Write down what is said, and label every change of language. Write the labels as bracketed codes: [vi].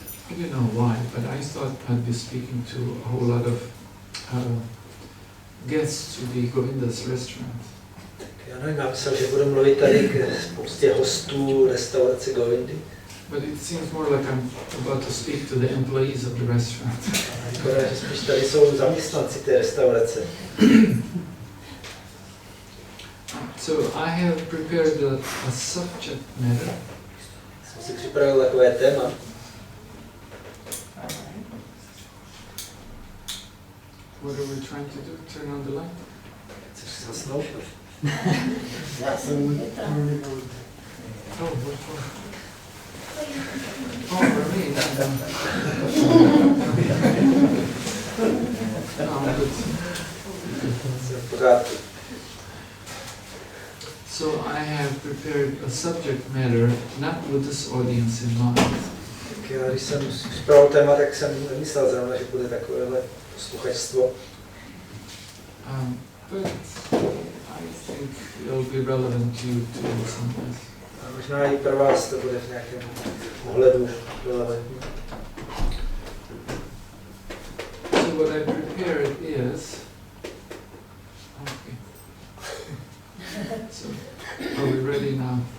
[en] I don't know why, but I thought I'd be speaking to a whole lot of guests to the Góvinda's restaurant. [cs] Já nevím, já myslel, že budu mluvit tady k spoustě hostů restaurace Góvindy. [en] But it seems more like I'm about to speak to the employees of the restaurant. [cs] Vypadá, že spíš tady jsou zaměstnanci té restaurace. [en] So I have prepared a subject matter. [cs] Jsem si připravil takové téma. [en] What are we trying to do? Turn on the light? [cs] Chceš zasnout? Já jsem [en] Oh, what for? Oh, for me. No, but [cs] Jsem v pořádku. [en] so I have prepared a subject matter not with this audience in mind. [cs] Tak já, když jsem připravil téma, tak jsem nemyslel zrovna, že bude takovéhle posluchačstvo. [en] But I think it'll be relevant to you too sometimes. [cs] A možná i pro vás to bude v nějakém ohledu relevantní. [en] So what I prepared is, okay. So are we ready now?